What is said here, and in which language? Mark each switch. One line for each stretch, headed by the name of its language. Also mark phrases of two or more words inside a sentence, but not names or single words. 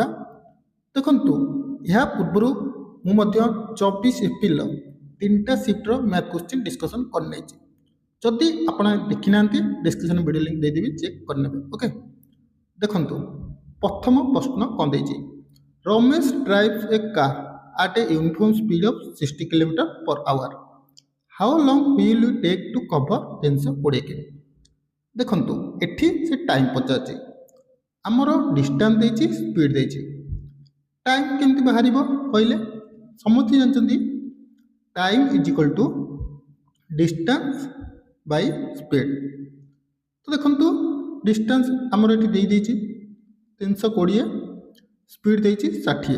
Odia: ଦେଖନ୍ତୁ, ଏହା ପୂର୍ବରୁ ମୁଁ ମଧ୍ୟ 24 ଏପ୍ରିଲର 3ଟା ସିଫ୍ଟର
English: math question discussion
Odia: କରିନେଇଛି। ଯଦି ଆପଣ ଦେଖିନାହାନ୍ତି,
English: description video link
Odia: ଦେଇଦେବି, ଚେକ୍ କରିନେବେ। ଓକେ, ଦେଖନ୍ତୁ ପ୍ରଥମ ପ୍ରଶ୍ନ କ'ଣ ଦେଇଛି।
English: Ramesh drives a car at a uniform speed of 60 km/h. How long will you take to cover 320 km?
Odia: ଦେଖନ୍ତୁ, ଏଠି ସେ ଟାଇମ୍ ପଚାରୁଛି, ଆମର ଡିଷ୍ଟାନ୍ସ ଦେଇଛି, ସ୍ପିଡ୍ ଦେଇଛି। ଟାଇମ୍ କେମିତି ବାହାରିବ କହିଲେ? ସମସ୍ତେ ଜାଣିଛନ୍ତି
English: time is equal to distance by speed.
Odia: ତ ଦେଖନ୍ତୁ, ଡିଷ୍ଟାନ୍ସ ଆମର ଏଠି ଦେଇଛି 320, ସ୍ପିଡ୍ ଦେଇଛି 60।